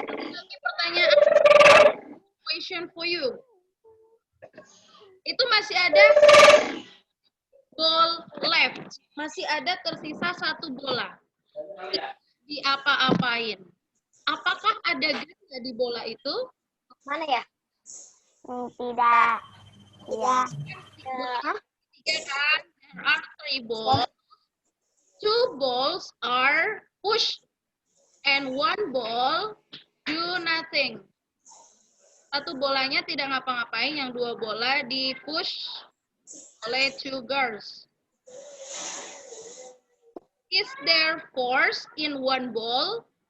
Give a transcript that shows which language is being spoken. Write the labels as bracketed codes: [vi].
[id] Lagi pertanyaan, [en] question for you. [id] Itu masih ada [en] ball left, [id] masih ada tersisa satu bola. Di apa-apain? Apakah ada gaya di bola itu? Mana ya? Tidak. Tidak. Tiga kan? [en] There are 3 balls. 2 balls are pushed and 1 ball do nothing. [id] Satu bolanya tidak ngapa-ngapain, yang 2 bola di push oleh [en] 2 girls. Is there force in 1 ball?